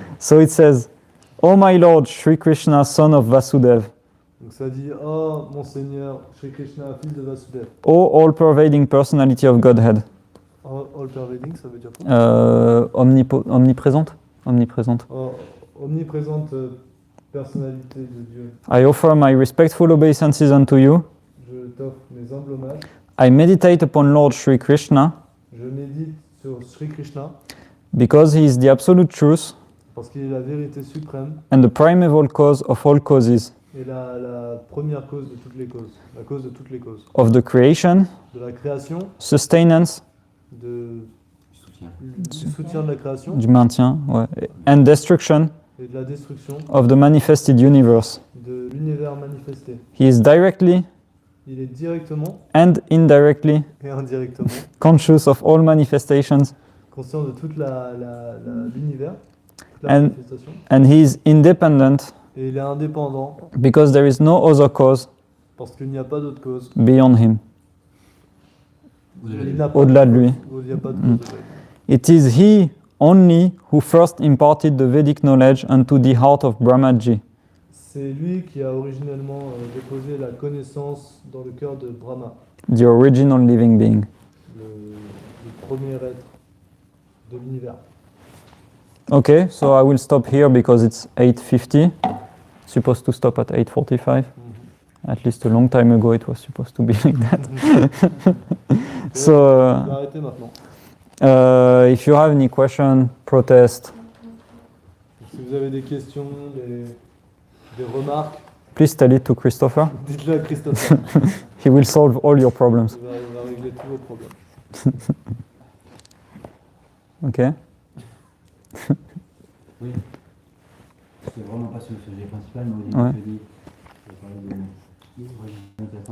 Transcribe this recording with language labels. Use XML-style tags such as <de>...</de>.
<en>So it says, O my Lord, Sri Krishna, son of Vasudev.</en> <fr>Donc ça dit, oh mon Seigneur, Sri Krishna, fils de Vasudev.</fr> <en>O all-pervading personality of Godhead.</en> <fr>All-pervading, ça veut dire quoi? Omniprésente. Omniprésente. Omniprésente personnalité de Dieu.</fr> <en>I offer my respectful obeisances unto you.</en> <fr>Je t'offre mes humbles hommages.</fr> <en>I meditate upon Lord Sri Krishna.</en> <fr>Je médite sur Sri Krishna.</fr> <en>Because he is the absolute truth.</en> <fr>Parce qu'il est la vérité suprême.</fr> <en>And the primeval cause of all causes.</en> <fr>Et la première cause de toutes les causes. La cause de toutes les causes.</fr> <en>Of the creation.</en> <fr>De la création.</fr> <en>Sustenance.</en> <fr>Du soutien de la création. Du maintien, ouais.</fr> <en>And destruction.</en> <fr>Et de la destruction.</fr> <en>Of the manifested universe.</en> <fr>De l'univers manifesté.</fr> <en>He is directly.</en> <fr>Il est directement.</fr> <en>And indirectly.</en> <fr>Et indirectement.</fr> <en>Conscious of all manifestations.</en> <fr>Conscient de toute l'univers.</fr> <en>And he is independent.</en> <fr>Et il est indépendant</fr> <en>because there is no other cause</en> <fr>parce qu'il n'y a pas d'autre cause.</fr> <en>beyond him.</en> <fr>Il n'a pas Au-delà de cause. lui. Il n'y a pas de cause.</fr> <en>It is he only who first imparted the Vedic knowledge unto the heart of Brahmaji.</en> <fr>C'est lui qui a originellement déposé la connaissance dans le cœur de Brahma,</fr> <en>The original living being.</en> <fr>le premier être de l'univers.</fr> <en>Okay, so I will stop here because it's 8:50. Supposed to stop at 8:45. At least a long time ago it was supposed to be like that. So,</en> <fr>Je vais arrêter maintenant.</fr> <en>if you have any question, protest,</en> <fr>Si vous avez des questions, des remarques,</fr> <en>please tell it to Christopher.</en> <fr>dites-le à Christophe.</fr> <en>He will solve all your problems.</en> <fr>Il va régler tous vos problèmes.</fr> <en>Okay?</en> <fr>Oui. C'est vraiment pas sur le sujet principal, mais au début, Ouais. je dis, je parlais de intéressant,</fr>